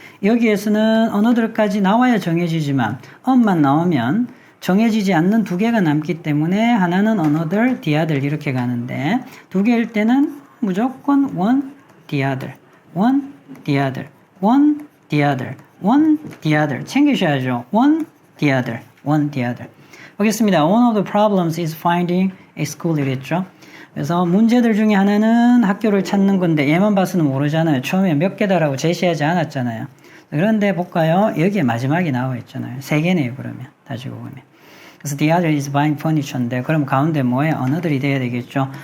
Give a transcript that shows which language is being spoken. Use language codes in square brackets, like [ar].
[ko] 여기에서는 another까지 나와야 정해지지만 on만 나오면 정해지지 않는 두 개가 남기 때문에 하나는 another, the other 이렇게 가는데 두 개일 때는 무조건 one, the other, one, the other, one, the other, one, the other 챙기셔야죠. one, the other, one, the other. 보겠습니다. [en] One of the problems is finding a school [ko] 이랬죠. 그래서 문제들 중에 하나는 학교를 찾는 건데 얘만 봐서는 모르잖아요. 처음에 몇 개다라고 제시하지 않았잖아요. 그런데 볼까요? 여기에 마지막에 나와 있잖아요. 세 개네요. 그러면 따지고 보면. 그래서 [en] the other is buying furniture [ko] 인데 그럼 가운데 뭐예요? another이 돼야 되겠죠.